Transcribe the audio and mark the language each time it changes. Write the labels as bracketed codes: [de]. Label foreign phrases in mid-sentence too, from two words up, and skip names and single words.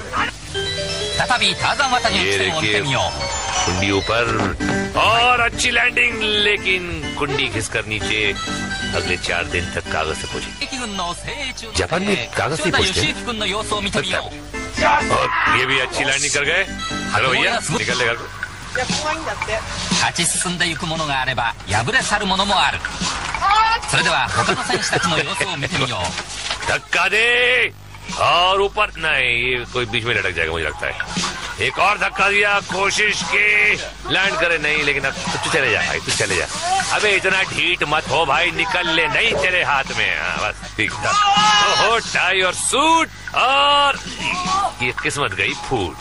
[hi] ये देखिए कुंडी ऊपर और अच्छी लैंडिंग, लेकिन कुंडी खिसकर नीचे। अगले 4 दिन तक कागज से पहुंचे। जापान में कागज से पहुंचते। और ये भी अच्छी लैंडिंग कर गए। हेलो भैया, निकल लेगा। [ja] 勝ち進んでいくものがあれば敗れ去るものもある。それでは他の選手たちの様子を見てみよう。 [hi] धक्का दे और ऊपर। नहीं, ये कोई बीच में लटक जाएगा मुझे लगता है। एक और धक्का दिया, कोशिश की लैंड करे, नहीं। लेकिन अब तू चले जा भाई, तू चले जा। अबे इतना ढीठ मत हो भाई, निकल ले। नहीं तेरे हाथ में। बस ठीक था। ओहो टाई और सूट, और ये किस्मत गई फूट।